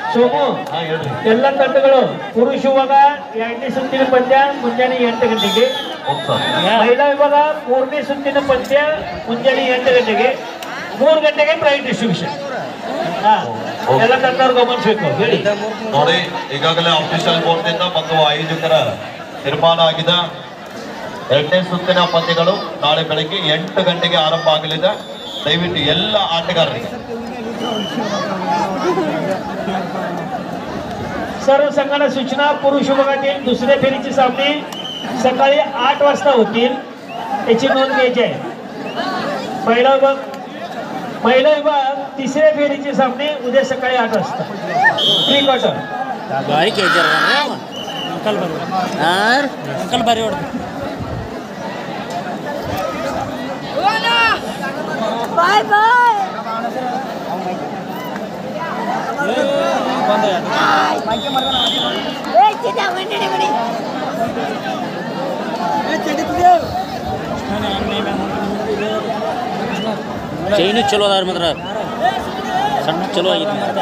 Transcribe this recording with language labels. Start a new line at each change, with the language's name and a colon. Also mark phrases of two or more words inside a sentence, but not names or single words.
Kannada: ಎಲ್ಲ ತಂಡಗಳು ಪುರುಷ ವಿಭಾಗ 2ನೇ ಸುತ್ತಿನ ಪಂದ್ಯ ಮುಂಜಾನೆ 8 ಗಂಟೆಗೆ, ಮಹಿಳಾ ವಿಭಾಗ 3ನೇ ಸುತ್ತಿನ ಪಂದ್ಯ ಮುಂಜಾನೆ 8 ಗಂಟೆಗೆ, 3 ಗಂಟೆಗೆ
English: prize distribution.
Kannada: ಎಲ್ಲ ತಂಡವರು ಗಮನಿಸಬೇಕು. ಹೇಳಿ ನೋಡಿ, ಈಗಾಗಲೇ ಅಫಿಷಿಯಲ್ ಬೋರ್ಡ್ನಿಂದ ಮತ್ತು ಆಯೋಜಕರ ತೀರ್ಮಾನ ಆಗಿದೆ. 2ನೇ ಸುತ್ತಿನ ಪಂದ್ಯಗಳು ನಾಳೆ ಬೆಳಗ್ಗೆ 8 ಗಂಟೆಗೆ ಆರಂಭ ಆಗಲಿದೆ. ದಯವಿಟ್ಟು ಎಲ್ಲ ಆಟಗಾರರಿಗೆ
Marathi: सर्व संघांना सूचना. पुरुष विभागातील दुसऱ्या फेरीचे सामने सकाळी 8 वाजता होतील, याची नोंद घ्यायची आहे. महिला विभाग तिसऱ्या फेरीचे सामने उद्या सकाळी 8 वाजता.
English: pre quarter
Marathi: अंकल बारी
English: bye bye
Kannada: ಚೈನು ಚಲೋ ಅದಾರ ಮಾತ್ರ ಸಣ್ಣ ಚಲೋ ಆಗಿದೆ.